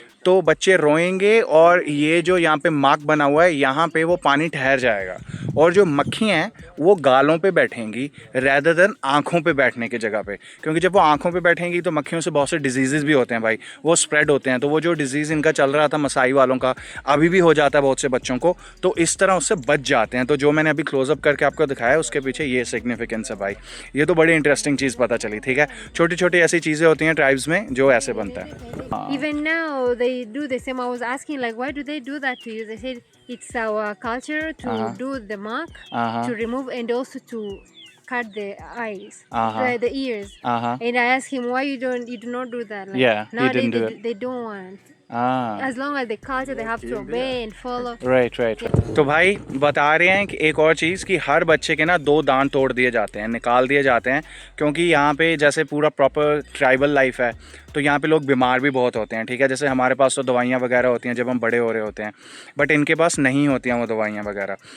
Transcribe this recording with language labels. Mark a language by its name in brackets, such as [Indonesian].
[Hindi] तो बच्चे रोएंगे और ये जो यहाँ पे मार्क बना हुआ है यहाँ पे वो पानी ठहर जाएगा, और जो मक्खियाँ हैं वो गालों पे बैठेंगी रेदर देन आँखों पे बैठने की जगह पे, क्योंकि जब वो आँखों पे बैठेंगी तो मक्खियों से बहुत से डिजीज़ भी होते हैं भाई, वो स्प्रेड होते हैं। तो वो जो डिजीज़ इनका चल रहा था मसाई वालों का, अभी भी हो जाता है बहुत से बच्चों को, तो इस तरह उससे बच जाते हैं। तो जो मैंने अभी क्लोजअप करके आपको दिखाया उसके पीछे ये सिग्निफिकेंस है भाई। ये तो बड़ी इंटरेस्टिंग चीज़ पता चली, ठीक है। छोटी छोटी ऐसी चीज़ें होती हैं ट्राइब्स में जो ऐसे बनता है। [English] Even now they do the same. I was asking like, why do they do that to you? They said it's our culture to do the mark, to remove and also to cut the eyes, the ears. And I asked him why you do not do that. Like, Yeah, he nowadays didn't do it. they don't want. हाँ, As long as the culture, they have to obey and follow. Right right. [Hindi] तो भाई बता रहे हैं कि एक और चीज़ कि हर बच्चे के ना 2 दांत तोड़ दिए जाते हैं, निकाल दिए जाते हैं, क्योंकि यहाँ पे जैसे पूरा प्रॉपर ट्राइबल लाइफ है तो यहाँ पे लोग बीमार भी बहुत होते हैं, ठीक है। जैसे हमारे पास तो दवाइयाँ वगैरह होती हैं जब हम बड़े हो रहे होते हैं, बट इनके पास नहीं होती हैं वो दवाइयाँ वगैरह।